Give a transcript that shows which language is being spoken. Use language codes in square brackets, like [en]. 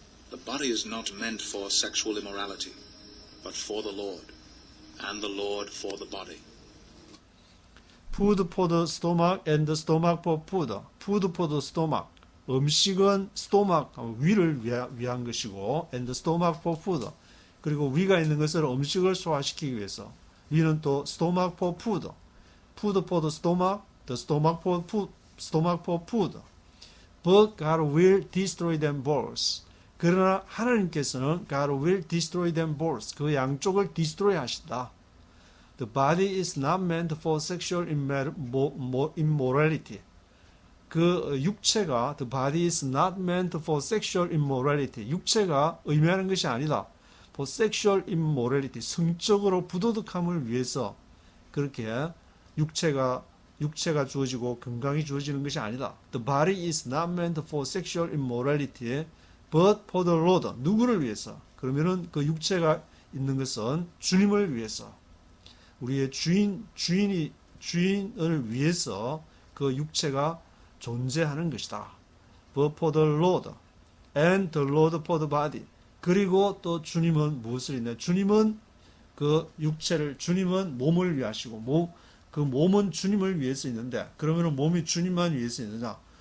[en] The body is not meant for sexual immorality, but for the Lord, and the Lord for the body. Food for the stomach and the stomach for food. Food for the stomach. [ko] 음식은 stomach, 위를 위한 것이고, [en] and the stomach for food. [ko] 그리고 위가 있는 것을 음식을 소화시키기 위해서. 위는 또 [en] stomach for food. Food for the stomach, the stomach for food. But God will destroy them both. [ko] 그러나 하나님께서는 [en] God will destroy them both. [ko] 그 양쪽을 destroy 하신다. [en] The body is not meant for sexual immorality. [ko] 그 육체가 [en] the body is not meant for sexual immorality. [ko] 육체가 의미하는 것이 아니다. [en] for sexual immorality. [ko] 성적으로 부도덕함을 위해서 그렇게 육체가 주어지고 건강이 주어지는 것이 아니다. [en] The body is not meant for sexual immorality, but for the Lord. [ko] 누구를 위해서? 그러면은 그 육체가 있는 것은 주님을 위해서. 우리의 주인을 위해서 그 육체가 존재하는 것이다. [en] But for the Lord, and the Lord for the body. [ko] 그리고 또 주님은 무엇을 있냐? 주님은 그 육체를, 주님은 몸을 위하시고, 그 몸은 주님을 위해서 있는데, 그러면 몸이 주님만 위해서 있느냐?